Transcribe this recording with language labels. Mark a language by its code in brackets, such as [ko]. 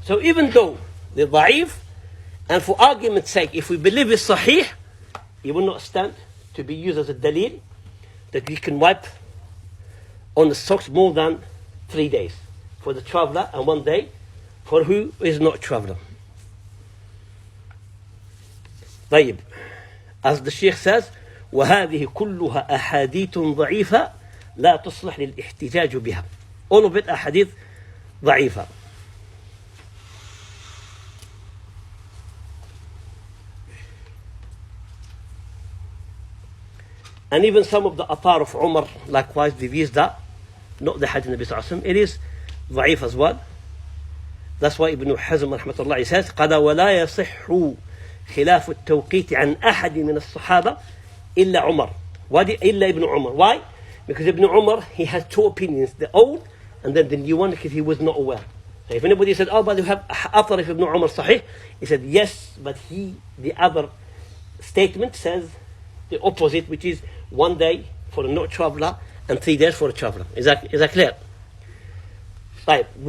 [en] So even though the da'if, and for argument's sake, if we believe it's sahih, it will not stand to be used as a dalil that we can wipe on the socks more than 3 days for the traveler and 1 day for who is not traveler. [ar] طيب, [en] as the Sheikh says, [ar] وهذه كلها أحاديث ضعيفة لا تصلح للاحتجاج بها. [en] All of it [ar] أحاديث ضعيفة. [en] And even some of the athar of Umar, likewise, they've used that, not the hadith of Nabi Sallallahu Alaihi Wasallam. It is ضعيف as well. That's why Ibn Hazm رحمة الله says, [ar] قَدَ وَلَا يَصِحُّ خلاف التوقيت عن أحد من الصحابة إلا عمر. [en] إلا Ibn Umar. Why? Because Ibn Umar, he has 2 opinions, the old and then the new one, because he was not aware. So if anybody said, oh, but you have athar of Ibn Umar sahih, he said, yes, but the other statement says the opposite, which is 1 day for a not traveler and 3 days for a traveler. Is that clear? Right.